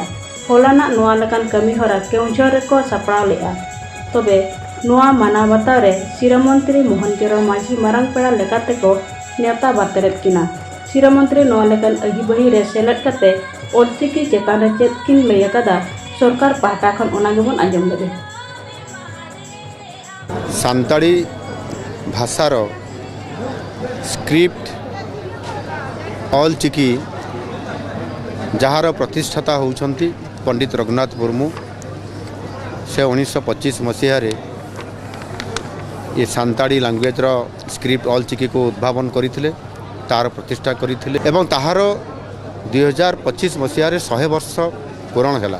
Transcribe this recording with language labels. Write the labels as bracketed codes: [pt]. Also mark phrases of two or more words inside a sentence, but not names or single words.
[sat] ᱦᱚᱞᱟᱱᱟᱜ ᱱᱚᱣᱟ ᱞᱮᱠᱟᱱ ᱠᱟᱹᱢᱤᱦᱚᱨᱟ ᱠᱮᱣᱡᱷᱳᱨ ᱨᱮᱠᱚ ᱥᱟᱯᱲᱟᱣ ᱞᱮᱫᱼᱟ। ᱛᱚᱵᱮ ᱱᱚᱣᱟ ᱢᱟᱱᱟᱣ ᱵᱟᱛᱟᱣ ᱨᱮ ᱥᱤᱨᱟᱹ ᱢᱚᱱᱛᱨᱤ ᱢᱳᱦᱚᱱ ᱪᱚᱨᱚᱬ ᱢᱟᱹᱡᱷᱤ ᱢᱟᱨᱟᱝ ᱯᱮᱲᱟ ᱞᱮᱠᱟᱛᱮᱠᱚ ᱱᱮᱣᱛᱟ ᱵᱟᱨᱛᱮᱞᱮᱫ ᱠᱤᱱᱟ। ᱥᱤᱨᱟᱹ ᱢᱚᱱᱛᱨᱤ ᱱᱚᱣᱟ ᱞᱮᱠᱟᱱ ᱟᱹᱜᱤᱵᱟᱹᱦᱤ ᱨᱮ ᱥᱮᱞᱮᱫ ᱠᱟᱛᱮ ᱚᱞᱪᱤᱠᱤ ᱪᱮᱛᱟन ᱨᱮ ᱪᱮᱫ ᱠᱤᱱ ᱞᱟᱹᱭ ᱟᱠᱟᱫᱟ ᱥᱚᱨᱠᱟর ᱯᱟᱦᱴᱟ ᱠᱷᱚᱱ ᱚᱱᱟ ᱜᱮᱵᱚᱱ ᱟᱸᱡᱚᱢ ᱞᱮᱜᱮ। [or] ସାନ୍ତାଳି ଭାଷାର ସ୍କ୍ରିପ୍ଟ ଅଲ ଚିକି ଯାର ପ୍ରତିଷ୍ଠାତା ହେଉଛନ୍ତି ପଣ୍ଡିତ ରଘୁନାଥ ମୁର୍ମୁ ସେ 1925 ମସିହା ଏ ସାନ୍ତାଳି ଲାଙ୍ଗୁଏଜ ର ସ୍କ୍ରିପ୍ଟ ଅଲ ଚିକି କୁ ଉଦ୍ଭାବନ କରିଥିଲେ ତାର ପ୍ରତିଷ୍ଠା କରିଥିଲେ ଏବଂ ତାହାର 2025 ମସିହା 100 ବର୍ଷ ପୂରଣ ହେଲା।